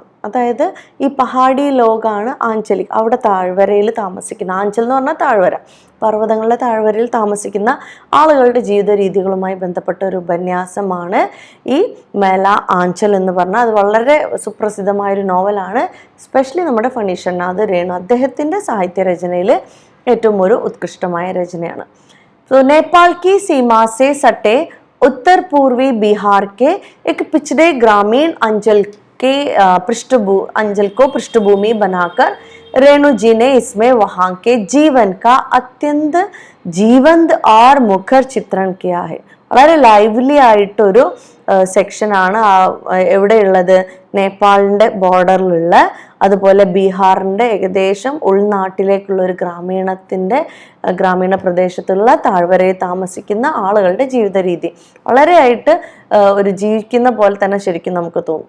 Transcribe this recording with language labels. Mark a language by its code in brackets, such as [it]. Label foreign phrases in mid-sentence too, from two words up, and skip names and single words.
[ml] അതായത് ഈ പഹാഡി ലോകാണ് ആഞ്ചലിക്, അവിടെ താഴ്വരയിൽ താമസിക്കുന്ന, ആഞ്ചൽ എന്ന് പറഞ്ഞാൽ താഴ്വര, പർവ്വതങ്ങളുടെ താഴ്വരയിൽ താമസിക്കുന്ന ആളുകളുടെ ജീവിത രീതികളുമായി ബന്ധപ്പെട്ട ഒരു ഉപന്യാസമാണ് ഈ മേല ആഞ്ചൽ എന്ന് പറഞ്ഞാൽ. അത് വളരെ സുപ്രസിദ്ധമായൊരു നോവലാണ്. സ്പെഷ്യലി നമ്മുടെ ഫണീശ്വർനാഥ് രേണു അദ്ദേഹത്തിൻ്റെ സാഹിത്യരചനയിൽ ഏറ്റവും ഒരു ഉത്കൃഷ്ടമായ രചനയാണ്. [hi] സോ നേപ്പാൾ की सीमा से सटे उत्तर पूर्वी बिहार के एक पिछड़े ग्रामीण अंचल के अंचल को पृष्ठभूमि बनाकर रेणु जी ने इसमें वहाँ के जीवन का अत्यंत जीवंत और मुखर चित्रण किया है. [ml] വളരെ ലൈവ്ലി ആയിട്ടൊരു സെക്ഷനാണ് എവിടെയുള്ളത്? നേപ്പാളിൻ്റെ ബോർഡറിലുള്ള, അതുപോലെ ബീഹാറിൻ്റെ ഏകദേശം ഉൾനാട്ടിലേക്കുള്ള ഒരു ഗ്രാമീണ പ്രദേശത്തുള്ള താഴ്വരയിൽ താമസിക്കുന്ന ആളുകളുടെ ജീവിത രീതി വളരെയായിട്ട് ഒരു ജീവിക്കുന്ന പോലെ തന്നെ ശരിക്കും നമുക്ക് തോന്നും.